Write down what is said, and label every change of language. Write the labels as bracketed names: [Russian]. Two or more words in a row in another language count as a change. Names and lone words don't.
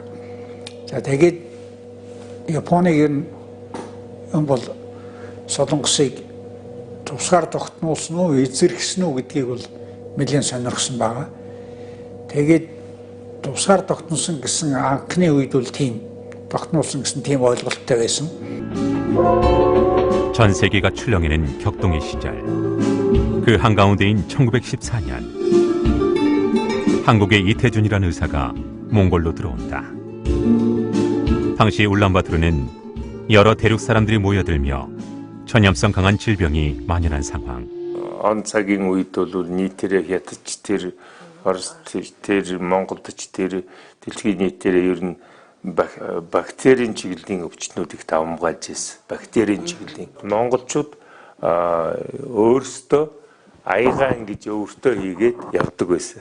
[Mongolian] За тэгээд Японыг энэ бол Солонгосыг тусгаар тогтнуулсан уу, эзэрхсэн үү гэдгийг бол нэлээд сонирхсон байна. Тэгээд тусгаар тогтносон гэсэн анхны үед бол тийм тогтнуулсан гэсэн тийм ойлголттой байсан. [Korean] 전 세계가 출렁이는 격동의 시절, 그 한가운데인 1914년, 한국의 이태준이라는 의사가 몽골로 들어온다. 당시 울란바토르는 여러 대륙 사람들이 모여들며 전염성 강한 질병이 만연한 상황. [Mongolian] Он цагийн үед бол нийтээрээ хятадч тэр, Оросч тэр, Монголч тэр, дэлхийн нийтээрээ ер нь бактерийн чиглэлийн өвчтнүүдийг давамгаалж ирсэн. Бактерийн чиглэлийн. Монголчууд өөрсдөө аягаа ингэж өөртөө хийгээд явдаг байсан.